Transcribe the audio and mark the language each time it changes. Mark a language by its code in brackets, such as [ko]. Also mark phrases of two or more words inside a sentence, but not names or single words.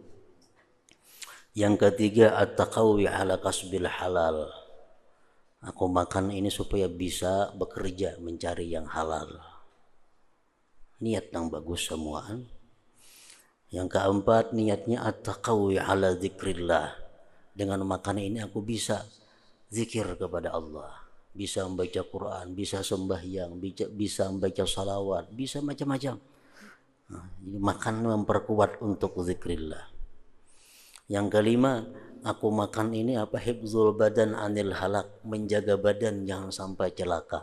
[id] Yang ketiga, [ar] التقوي على كسب الحلال. [id] Aku makan ini supaya bisa bekerja mencari yang halal. Niat yang bagus semuaan. Yang keempat, niatnya [ar] التقوي على ذكر الله. [id] Dengan makan ini aku bisa zikir kepada Allah, bisa membaca Quran, bisa sembahyang, bisa membaca salawat, bisa macam-macam. Nah, jadi makan memperkuat untuk zikrillah. Yang kelima, aku makan ini [ar] حفظ البدن عن الهلاك, [id] menjaga badan jangan sampai celaka.